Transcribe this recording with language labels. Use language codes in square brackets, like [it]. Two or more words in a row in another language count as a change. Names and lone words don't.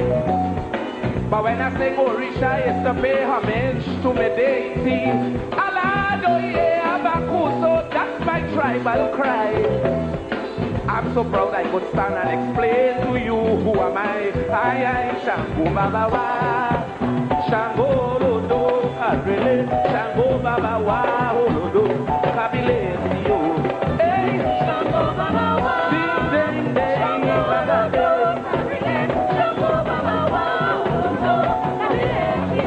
[en] But when I sing Orisa, it's to pay homage to my deity. [yo] Alado ye abakuso, [en] that's my tribal cry. I'm so proud I could stand and explain to you who am I. [yo] I Shango Baba Wa, Shango Lodo Karele, Shango Baba Wa, Olodo Kabile Sio. Hey, Shango Baba Wa, ding ding ding, Baba Wa, Shango Baba Wa, Olodo Kabile Sio.